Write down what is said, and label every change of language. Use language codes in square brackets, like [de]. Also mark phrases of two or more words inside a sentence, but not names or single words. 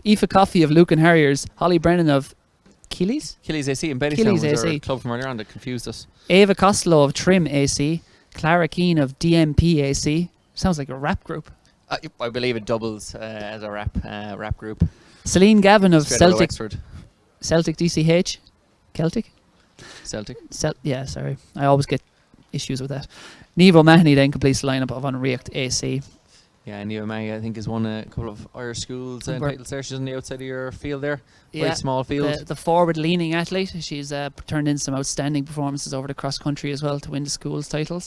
[en] Aoife Coffey of Lucan Harriers, Holly Brennan of Keeley's, Achilles AC in Bettystown Achilles was our AC. club from earlier on that confused us. Ava Costello of Trim AC, Clara Keane of DMP AC. Sounds like a rap group. I believe it doubles as a rap group. Celine Gavin of Straight out Celtic Wexford. DCH. Celtic? Celtic. Yeah, sorry. I always get issues with that. Neve O'Mahony then completes the lineup of Unreact AC. Yeah, Neva May, I think, has won a couple of Irish schools We're- titles there. She's on the outside of your field there. Yeah, Very small field. The forward-leaning athlete. She's turned in some outstanding performances over the cross-country as well to win the schools titles.